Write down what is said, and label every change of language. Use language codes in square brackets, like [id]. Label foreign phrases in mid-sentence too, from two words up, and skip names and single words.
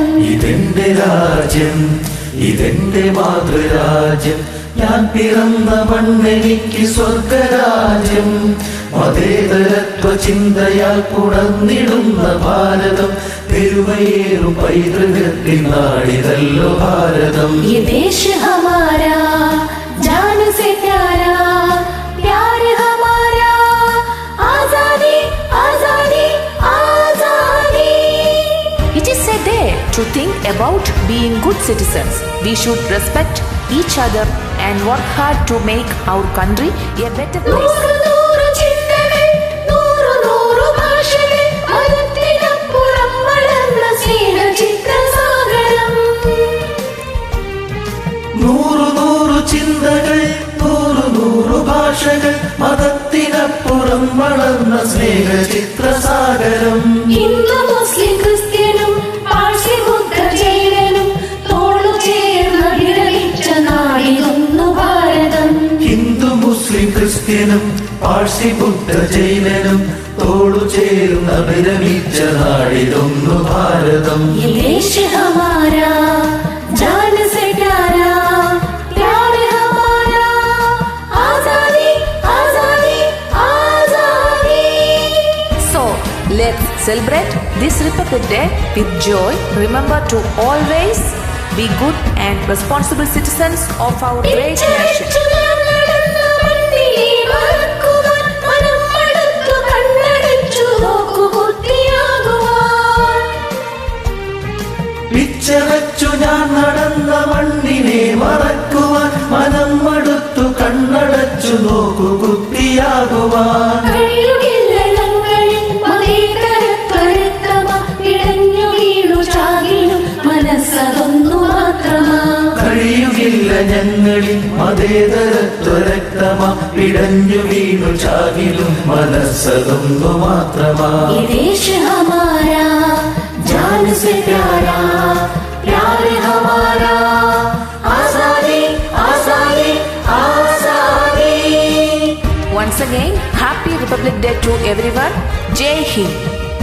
[ml] ഇതെന്റെ രാജ്യം, ഇതെന്റെ മാതൃരാജ്യം, ഞാൻ പിറന്ന മണ്ണെനിക്ക് സ്വർഗരാജ്യം. മതേതരത്വ ചിന്തയാൽ പുണർന്നിടുന്ന ഭാരതം, പെരുമയേറും പൈതൃകത്തിൻ നാടിതല്ലോ ഭാരതം. [hi] ये देश हमारा, जान से प्यारा, प्यार हमारा, आजादी आजादी आजादी. [en] It is a day to think about being good citizens. We should respect each other and work hard to make our country a better place. [ml] നൂറ് നൂറ് ചിന്തകൾ, നൂറ് നൂറ് ഭാഷകൾ, മതത്തിനപ്പുറം വളർന്ന സ്നേഹചിത്രസാഗരം. നൂറു നൂറു ചിന്തകൾ, നൂറു നൂറു ഭാഷകൾ, മതത്തിനപ്പുറം വളർന്ന സ്നേഹചിത്രസാഗരം. ഹിന്ദു മുസ്ലിം ക്രിസ്ത്യനും പാഴ്സി ബുദ്ധ ജൈനനും തോളു ചേർന്ന് വിരമിച്ച നാടിതൊന്നു ഭാരതം. ഹിന്ദു മുസ്ലിം ക്രിസ്ത്യനും പാഴ്സി ബുദ്ധ ജൈനനും തോളു ചേർന്ന് വിരമിച്ച നാടിതൊന്നു ഭാരതം. [hi] ये देश हमारा, जान से प्यारा, प्यार हमारा, आजादी आजादी आजादी. [en] So, let's celebrate this Republic Day with joy. Remember to always be good and responsible citizens of our great nation. [ml] പിച്ചവച്ചു ഞാൻ നടന്ന മണ്ണിനെ മറക്കുവാൻ, മനം മടുത്തു കണ്ണടച്ചു നോക്കു കുത്തിയാകുവാൻ. കഴിയുകില്ല ഞങ്ങളിൽ മതേതരത്വരക്തമാ, ഇടഞ്ഞു വീണു ചാകിലും മനസ്സതൊന്നു മാത്രമാ. കഴിയുകില്ല ഞങ്ങളിൽ മതേതരത്വരക്തമാ, പിടഞ്ഞു വീണു ചാകിലും മനസ്സതൊന്നു മാത്രമാ. [hi] ये देश हमारा, जान से प्यारा, प्यार हमारा, आजादी आजादी आजादी. [en] Once again, happy Republic Day to everyone. [hi] जय हिंद.